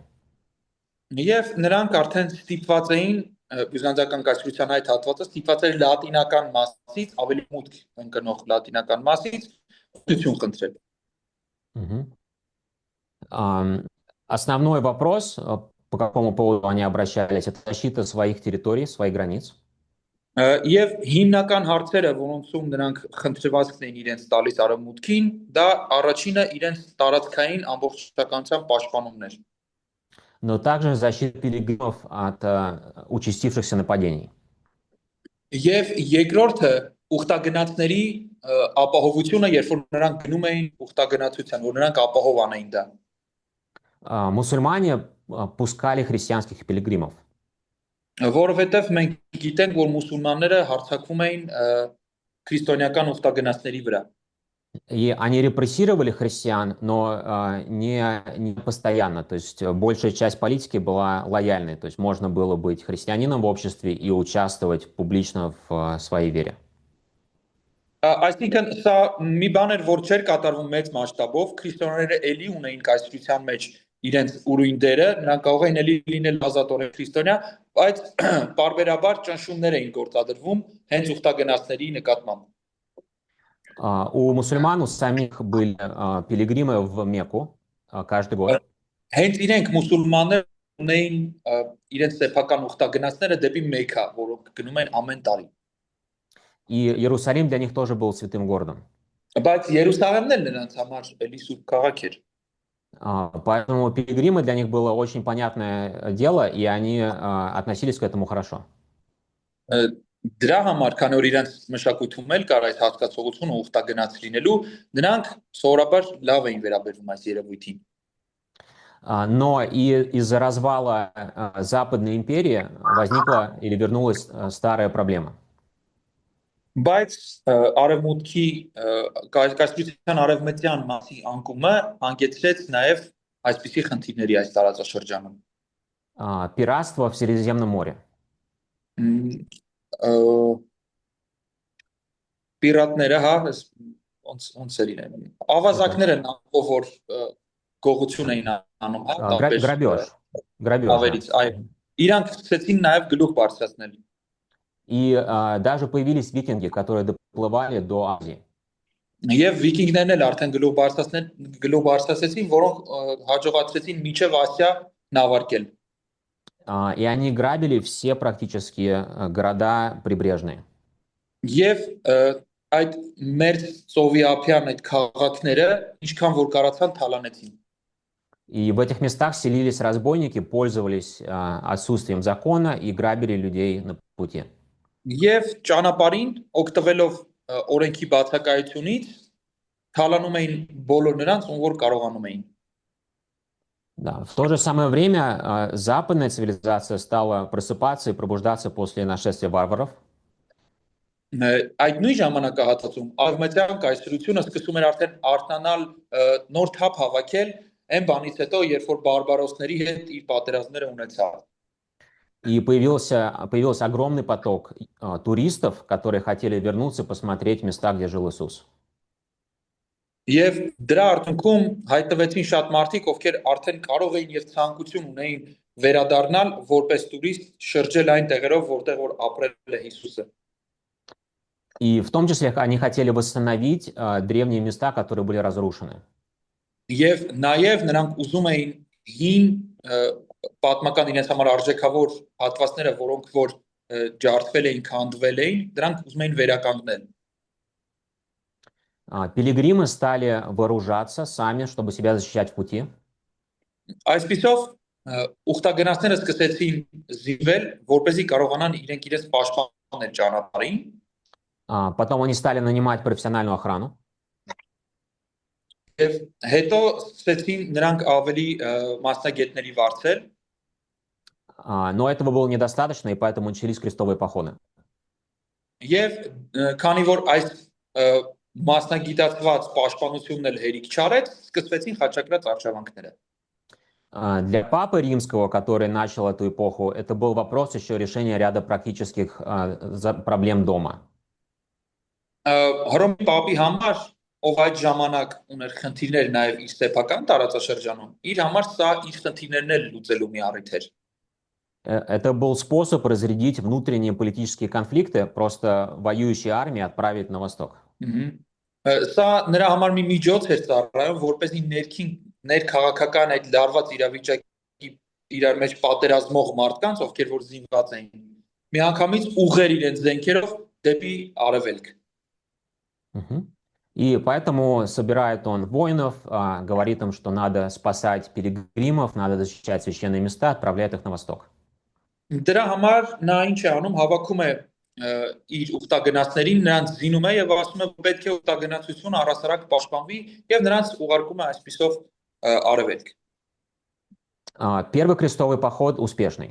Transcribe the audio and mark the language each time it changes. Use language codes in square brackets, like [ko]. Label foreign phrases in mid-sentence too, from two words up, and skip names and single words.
[hy] Եվ նրանք արդեն ստիպված էին բյուզանդական կայսրության այդ հատվածը ստիպված էր լատինական մասից ավելի մուտք ընկնող լատինական մասից օգնություն խնդրել։ Мгм. [ru] Основной вопрос, по какому поводу они обращались, это защита своих территорий, своих границ. [hy] Եվ հիմնական հարցերը, որոնցում նրանք խնդրվածքն էին իրենց տալիս արևմուտքին, դա առաջինը իրենց տարածքային ամբողջականության պաշտպանումն էր։ [ru] Но также защита пилигримов от участившихся нападений. [hy] Եվ երկրորդը ուխտագնացների ապահովությունը, երբ որ նրանք գնում էին ուխտագնացության, որ նրանք ապահով անեին դա։ [ru] Мусульмане пускали христианских пилигримов. [hy] Որովհետև մենք գիտենք, որ մուսուլմանները հարձակվում էին քրիստոնեական ուխտագնացների վրա։ [ru] И они репрессировали христиан, но не постоянно. То есть большая часть политики была лояльной. То есть можно было быть христианином в обществе и участвовать публично в своей вере. [hy] Այսինքն սա մի բան էր, որ չէր կատարվում մեծ մասշտաբով, քրիստոնյաները էլի ունեին կայսրության մեջ իրենց ուրույն դերը, նրանք կարող էին էլի լինել ազատորեն քրիստոնյա, բայց պարբերաբար ճնշումներ էին գործադրվում հենց ուխտագնացների նկատմամբ։ [ru] У мусульман у самих были пилигримы в Мекку каждый год. [hy] Հենց իրենք մուսուլմանները ունեին իրենց սեփական ուխտագնացները դեպի Մեքքա, որոնք գնում են ամեն տարի։ [ru] И Иерусалим для них тоже был святым городом. [hy] Բայց Երուսաղեմն էլ նրանց համար էլի սուրբ քաղաք էր։ [ru] Поэтому пилигримы для них было очень понятное дело, и они относились к этому хорошо. [hy] Դրա համար, քանի որ իրենց մշակույթում էլ կար այս հասկացողությունը ուխտագնաց լինելու, նրանք սովորաբար լավ էին վերաբերվում այս երևույթին։ [ru] Но и из-за развала Западной империи возникла или вернулась старая проблема. [hy] Բայց արևմուտքի կայսրության արևմտյան մասի անկումը հանգեցրեց նաև այսպիսի խնդիրների այս տարածաշրջանում։ [ru] Пиратство в Средиземном море. [hy] Պիրատները, հա, ոնց էր իրեն։ Ավազակներ են անկով որ գողություն էին անում, հա, [ru] Грабеж. [hy] Ավերից, այո։ Իրանք սկսեցին նաև գլուխ բարձրացնել։ [ru] И даже появились викинги, которые доплывали до Азии. [hy] Եվ վիկինգներն էլ արդեն գլուխ բարձրացեցին, որոնք հաջողացրեցին միջև Ասիա նավարկել։ [ru] И они грабили все практически города прибрежные. [hy] Եվ այդ մեր ծովիափյան այդ քաղաքները ինչքան որ կարացան թալանեցին։ [ru] И в этих местах селились разбойники, пользовались отсутствием закона и грабили людей на пути. [hy] Եվ ճանապարհին օգտվելով օրենքի բացակայությունից թալանում էին բոլոր նրանց, ում որ կարողանում էին։ [ru] Да. В то же самое время западная цивилизация стала просыпаться и пробуждаться после нашествия варваров. [hy] Այդ նույն ժամանակահատվածում արևմտյան կայսրությունը սկսում էր արդեն արթնանալ նոր թափ հավաքել այն բանից հետո, երբ որ բարբարոսների հետ իր պատերազմները ունեցավ։ [ru] И появился огромный поток туристов, которые хотели вернуться, посмотреть места, где жил Иисус. [hy] Եվ դրա արդյունքում հայտնվեցին շատ մարդիկ, ովքեր արդեն կարող էին եւ ցանկություն ունեին վերադառնալ որպես տուրիստ, շրջել այն տեղերով, որտեղ որ ապրել է Հիսուսը։ [ru] И в том числе они хотели восстановить древние места, которые были разрушены. [hy] Եվ նաեւ նրանք ուզում էին հին պատմական իրենց համար արժեքավոր հատվածները, որոնք որ ջարդվել էին, քանդվել էին, դրանք ուզում էին վերականգնել։ [ru] Пилигримы стали вооружаться сами, чтобы себя защищать в пути. [hy] Այսպիսով ուխտագնացները սկսեցին զինվել, որպեսզի կարողանան իրենք իրենց պաշտպանել ճանապարհին։ [ru] Потом они стали нанимать профессиональную охрану. [hy] Եվ հետո սկսեցին նրանք ավելի մասնագետների վարձել։ [ru] Но этого было недостаточно, и поэтому начались крестовые походы. [hy] Եվ քանի որ այս մասնագիտացված պաշտպանությունն էլ հերիք չարեց, սկսվեցին խաչակրաց արշավանքները։ [ru] Для Папы Римского, который начал эту эпоху, это был вопрос еще решения ряда практических проблем дома. [hy] Հռոմի Պապի համար, ով այդ ժամանակ ուներ խնդիրներ նաև իր սեփական տարածաշրջանում, իր համար սա իր խնդիրներն էլ լուծելու մի առիթ էր։ [ru] Это был способ разрядить внутренние политические конфликты, просто воюющие армии отправить на восток. [hy] Սա նրա համար մի միջոց էր ծառայում, որպեսզի ներքաղաքական այդ լարված իրավիճակի իրար մեջ պատերազմող մարդկանց, ովքեր որ զինված էին, միանգամից ուղղեր իրենց զենքերով դեպի արևելք։ [ru] И поэтому собирает он воинов, говорит им, что надо спасать пилигримов, надо защищать священные места, отправляет их на восток. [hy] Դրա համար նա ինչ է անում, հավաքում է իր ուխտագնացներին, նրանց զինում է եւ ասում է, որ պետք է ուխտագնացությունը առասարակ պաշտպանվի եւ նրանց ուղարկում է այսպիսով արևելք։ [ru] Первый крестовый поход успешный.